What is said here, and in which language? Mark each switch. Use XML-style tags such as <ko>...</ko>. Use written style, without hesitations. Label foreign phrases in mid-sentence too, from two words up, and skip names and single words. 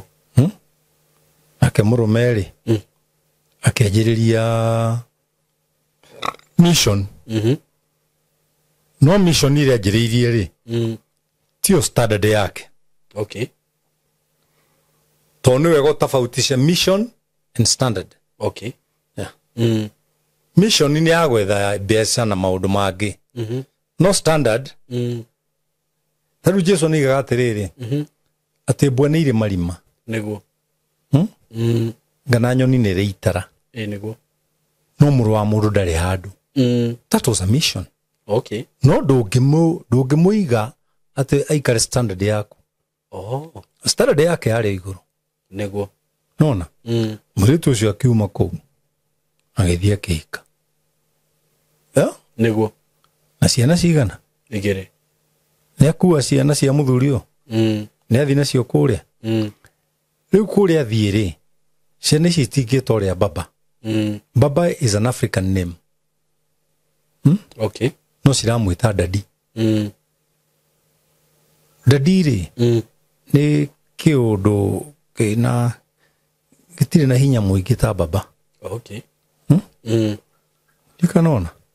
<ki>nake mũrũme rĩ akĩanjĩrĩria mission no mission ile anjĩrĩirie rĩ tio standard yake to nĩ wega ũtabautisha</ki> <en>mission and standard</en> <ki>mission nĩ ya gwetha mbeca na maũndũ mangĩ no standard ta rĩu Jesũ nĩoigaga atĩrĩrĩ atĩ mbwe nĩ irĩ marima nĩguo ngana nyoni nĩ irĩ itara nĩguo no mũrũ wa mũndũ ndarĩ handũ</ki> <en>that was a mission</en> <ki>no ndũngĩmũiga atĩ aikare standard yaku standard yake yarĩ igũrũ nĩguo nona mũirĩtu ũcio akiuma kũu agĩthiĩ akĩhika nĩguo na ciana cigana igĩrĩ nĩ akua ciana cia mũthuri ũyũ nĩ athiĩ nacio kũrĩa rĩu kũrĩa athiĩ rĩ ciana ici citingĩtwo ũrĩa baba</ki> <en>is an African name</en> <ki>no ciramwĩta dadi dadi rĩ nĩ kĩũndũ kĩna gĩtirĩ na hinya mũingĩ ta baba Ndikanona.</ki>